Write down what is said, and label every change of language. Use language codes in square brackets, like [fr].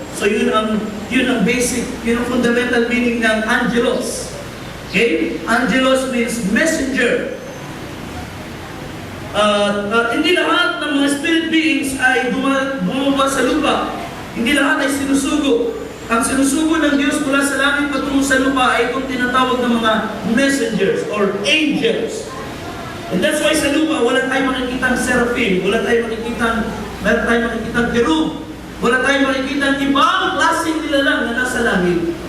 [tl] So yun ang basic, yun ang fundamental meaning ng angelos. [en] Okay? Angelos means messenger. [tl] Hindi lahat ng mga spirit beings ay bumaba sa lupa. Hindi lahat ay sinusugo. Ang sinusugo ng Diyos mula sa langit patungo sa lupa ay itong tinatawag ng mga messengers or angels. [en] And that's why [tl] sa lupa, wala tayong makikitang seraphim, wala tayong makikitang cherub, wala tayong makikitang ibang klaseng nilalang na nasa langit.